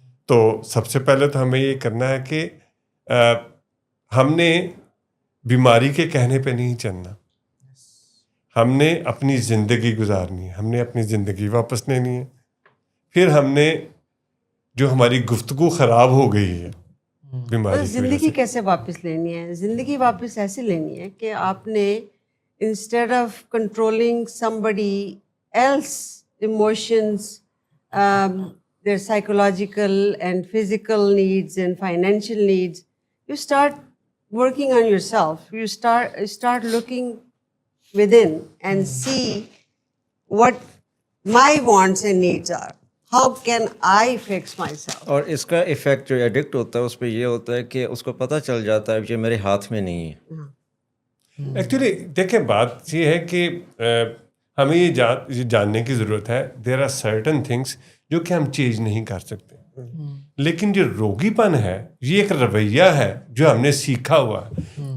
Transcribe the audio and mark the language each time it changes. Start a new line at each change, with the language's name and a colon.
Urdu: تو سب سے پہلے تو ہمیں یہ کرنا ہے کہ ہم نے بیماری کے کہنے پہ نہیں چلنا, ہم نے اپنی زندگی گزارنی ہے, ہم نے اپنی زندگی واپس لینی ہے. پھر ہم نے جو ہماری گفتگو خراب ہو گئی ہے بیماری کی وجہ زندگی سے, کیسے واپس لینی ہے؟ زندگی واپس ایسے لینی ہے کہ آپ نے instead of
English: Controlling somebody else emotions, their psychological and physical needs and financial needs, you start working on yourself. You start looking within and see what my wants and needs are. How can I fix myself?
Urdu: اور اس کا effect جو addict ہوتا ہے اس پہ یہ ہوتا ہے کہ اس کو پتہ چل جاتا ہے کہ میرے ہاتھ میں نہیں ہے. ایکچولی دیکھیں بات یہ ہے کہ ہمیں یہ جاننے کی ضرورت ہے
English: there are certain things
Urdu: جو کہ ہم چینج نہیں کر سکتے, لیکن جو روگی پن ہے یہ ایک رویہ ہے جو ہم نے سیکھا ہوا ہے.